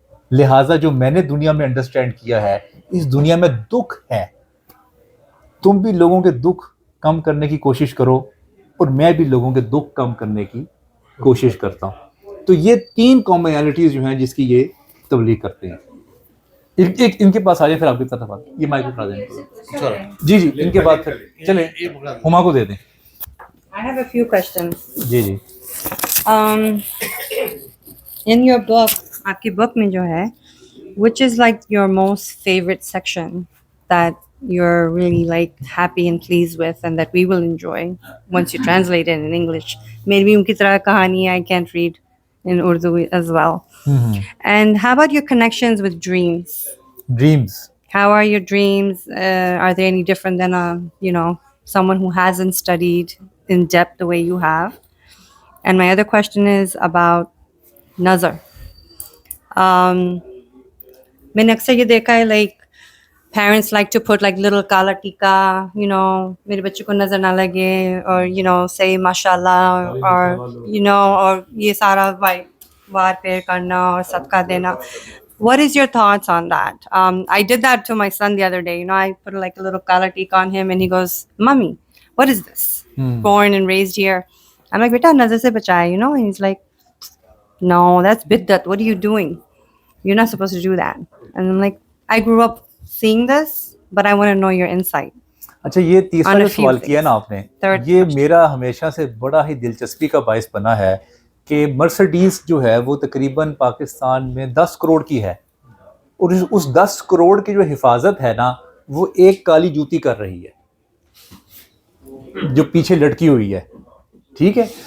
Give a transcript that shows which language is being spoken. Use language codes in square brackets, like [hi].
[ur] لہٰذا جو میں نے دنیا میں انڈرسٹینڈ کیا ہے, اس دنیا میں دکھ ہے, تم بھی لوگوں کے دکھ کم کرنے کی کوشش کرو اور میں بھی لوگوں کے دکھ کم کرنے کی کوشش کرتا ہوں. تو یہ 3 کامنالٹیز جو ہیں جس کی یہ تبلیغ کرتے ہیں. ایک ان کے پاس آ جائیں, پھر آپ کی طرف یہ مائک اٹھا دیں. جی ان کے بعد پھر چلیں ہما کو دے دیں. [en] I have a few questions. [ur] جی [en] In your book, [ur] آپ کی book میں جو ہے, [en] which is like your most favorite section that you're really like happy and pleased with and that we will enjoy once you translate it in English? Maybe [ur] ان کی طرح کہانی [en] I can't read in Urdu as well. And how about your connections with dreams? Dreams. How are your dreams? Are they any different than someone who hasn't studied in depth the way you have? And my other question is about nazar. [ur] میں نے اکثر یہ دیکھا ہے, [en] like parents like to put like little kala tika, [ur] میرے بچے کو نظر نہ لگے, [en] or say mashallah, [ur] اور یہ سارا وار پیر کرنا اور صدقہ دینا. [en] What is your thoughts on that? I did that to my son the other day. I put like a little kala tika on him and he goes, Mommy, what is this? Born and raised here. I'm like, beta, [ur] nazar se bachaya, [en] and he's like, no, that's biddat. What are you doing? You're not supposed to do that. And I'm like, I grew up seeing this, but I want to know your insight. [ur] اچھا, یہ تیسرا جو سوال کیا نا آپ نے, یہ میرا ہمیشہ سے بڑا ہی دلچسپی کا باعث بنا ہے کہ مرسڈیز جو ہے وہ تقریباً پاکستان میں 10 کروڑ کی ہے, اور اس 10 کروڑ کی جو حفاظت ہے نا وہ ایک کالی جوتی کر رہی ہے جو پیچھے لٹکی ہوئی ہے, ٹھیک ہے.